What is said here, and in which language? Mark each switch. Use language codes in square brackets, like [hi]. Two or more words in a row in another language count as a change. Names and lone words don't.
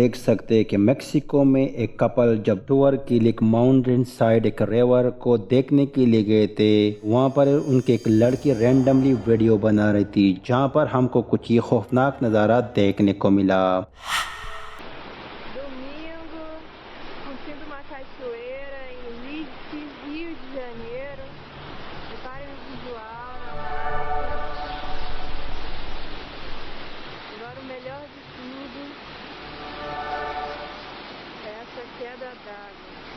[hi] देख सकते हैं कि मेक्सिको में एक कपल जब टूर के लिए एक [en] mountain side [hi] एक रिवर को देखने के लिए गए थे, वहाँ पर उनके एक लड़की [en] randomly video [hi] बना रही थी, जहाँ पर हमको कुछ ये खौफनाक नज़ारा देखने को मिला। [pt] Domingo, curtindo uma cachoeira em Leeds, Rio de Janeiro. Reparem o visual na mata. Agora o melhor de tudo é essa queda d'água.